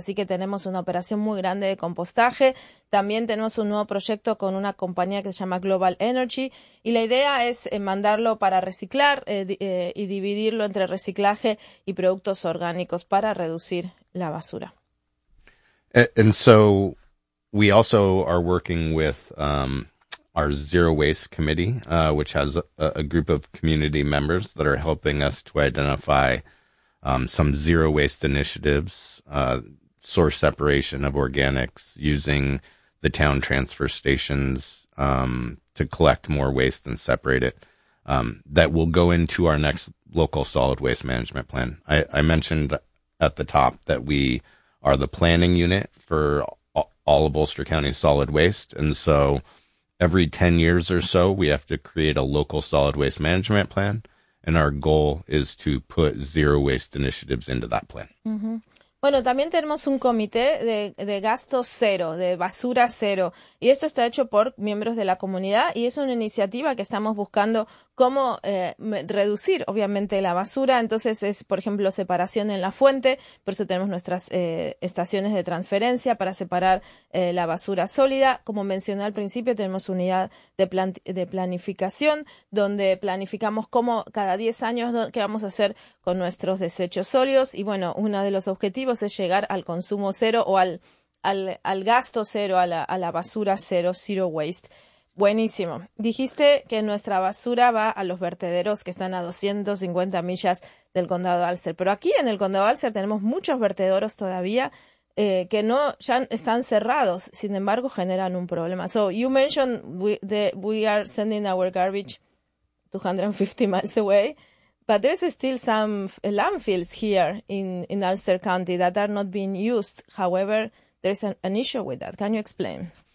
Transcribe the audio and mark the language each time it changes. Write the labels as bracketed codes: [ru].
[es] Así que tenemos una operación muy grande de compostaje. También tenemos un nuevo proyecto con una compañía que se llama Global Energy y la idea es mandarlo para reciclar y dividirlo entre reciclaje y productos orgánicos para reducir la basura. [en] And so we also are working with our Zero Waste Committee, which has a group of community members that are helping us to identify some zero waste initiatives. source separation of organics, using the town transfer stations to collect more waste and separate it, that will go into our next local solid waste management plan. I mentioned at the top that we are the planning unit for all of Ulster County's solid waste. And so every 10 years or so, we have to create a local solid waste management plan. And our goal is to put zero waste initiatives into that plan. Mm-hmm. [es] Bueno, también tenemos un comité de gasto cero, de basura cero. Y esto está hecho por miembros de la comunidad. Y es una iniciativa que estamos buscando cómo reducir, obviamente, la basura. Entonces es, por ejemplo, separación en la fuente. Por eso tenemos nuestras estaciones de transferencia para separar la basura sólida. Como mencioné al principio, tenemos unidad de planificación, donde planificamos cómo cada 10 años qué vamos a hacer con nuestros desechos sólidos. Y bueno, uno de los objetivos es llegar al consumo cero o al gasto cero, a la basura cero, zero waste. Buenísimo. Dijiste que nuestra basura va a los vertederos que están a 250 millas del condado de Alcer. Pero aquí en el condado de Alcer tenemos muchos vertederos todavía que no ya están cerrados. Sin embargo, generan un problema. [en] So you mentioned we are sending our garbage 250 miles away, but there's still some landfills here in Alcer County that are not being used. However, there's an issue with that. Can you explain?